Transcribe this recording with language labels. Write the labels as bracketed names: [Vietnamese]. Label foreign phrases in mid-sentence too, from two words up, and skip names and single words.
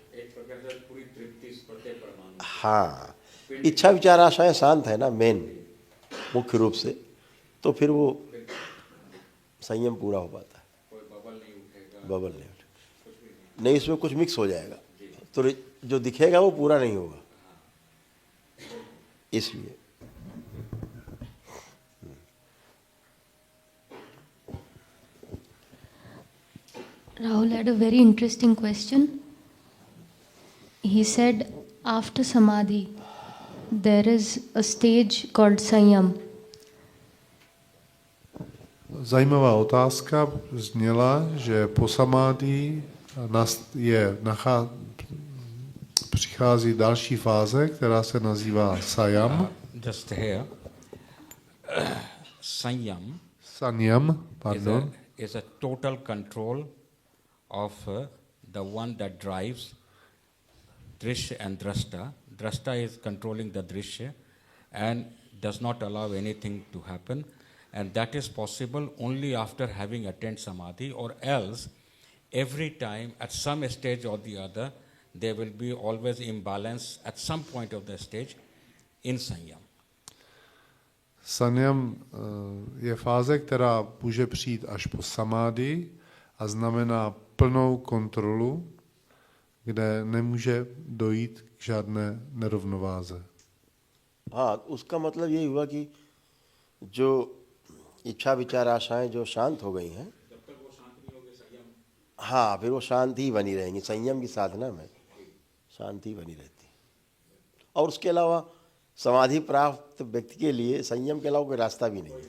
[Hindi] एक प्रकार से पूरी तृप्ति, हाँ, इच्छा विचार आशाएं शांत है ना, मेन मुख्य रूप से, तो फिर वो संयम पूरा हो पाता है। कोई बबल नहीं उठेगा, बबल नहीं उठेगा, नहीं, इसमें कुछ मिक्स हो जाएगा तो जो दिखेगा वो पूरा नहीं होगा, इसलिए। [English] Rahul had a very interesting question. He said, after Samadhi, there is a stage called Sanyam. [Czech] Zajímavá otázka zněla, že po samádi přichází další fáze, která se nazývá Sayam. [English] Just here, Sanyam. Sanyam, pardon. Is a total control of the one that drives Drishya and Drashta. Drashta is controlling the Drishya and does not allow anything to happen, and that is possible only after having attained Samadhi, or else every time at some stage or the other there will be always imbalance at some point of the stage in Sanyam. [Czech] Sanyam je fáze, která může přijít až po samády a znamená plnou kontrolu, kde nemůže dojít k žádné nerovnováze. [Hindi] हाँ, उसका मतलब यही हुआ कि जो इच्छा विचार आशाएं जो शांत हो गई हैं, हाँ, फिर वो शांति ही बनी रहेंगी। संयम की साधना में शांति बनी रहती है। और उसके अलावा समाधि प्राप्त व्यक्ति के लिए संयम के अलावा कोई रास्ता भी नहीं है।